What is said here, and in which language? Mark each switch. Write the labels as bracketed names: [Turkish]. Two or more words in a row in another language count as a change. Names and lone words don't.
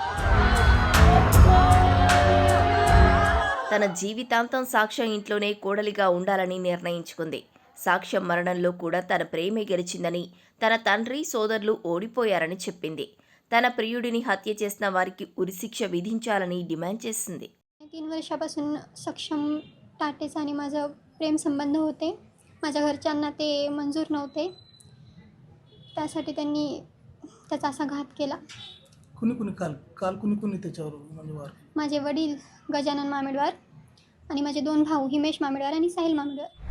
[Telugu] తన జీవితాంతం సాక్ష్యం ఇంట్లోనే కోడలిగా ఉండాలని నిర్ణయించుకుంది. సాక్ష్యం మరణంలో కూడా తన ప్రేమే గెలిచిందని, తన తండ్రి, సోదరులు ఓడిపోయారని చెప్పింది. తన ప్రియుడిని హత్య చేసిన వారికి ఉరిశిక్ష విధించాలని డిమాండ్ చేసింది. [Marathi] 3 वर्षापासून सक्षम टाटेचा आणि माझं प्रेम संबंध होते. माझ्या घरच्यांना ते मंजूर नव्हते. त्यासाठी त्यांनी त्याचा असा घात केला. कुणी काल काल कुणी त्याच्यावर म्हणजे वार माझे वडील गजानन मामेडवार आणि माझे 2 भाऊ हिमेश मामेडवार आणि साहिल मामेडवार.